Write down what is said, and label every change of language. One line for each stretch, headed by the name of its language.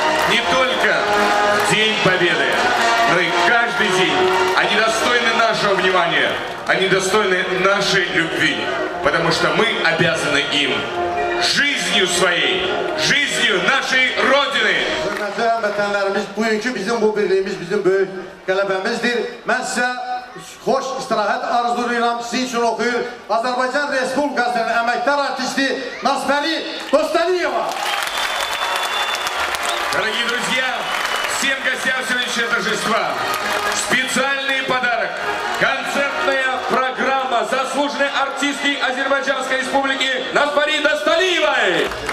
Russian: Не только в День Победы, но и каждый день. Они достойны нашего внимания, они достойны нашей любви, потому что мы обязаны им жизнью своей, жизнью нашей Родины.
Azerbaijani: Hörmətli həmvətənlərimiz, bugünkü bizim bu birliyimiz bizim böyük qələbəmizdir. Mən sizə xoş istirahət arzulayıram, sizin için oxuyur. Azərbaycan Respublikasının əməkdar artisti Nasbəli Dostaliyeva.
Russian: Дорогие друзья, всем гостям сегодняшнего торжества специальный подарок. Концертная программа заслуженной артистки Азербайджанской республики Насбари Досталиевой.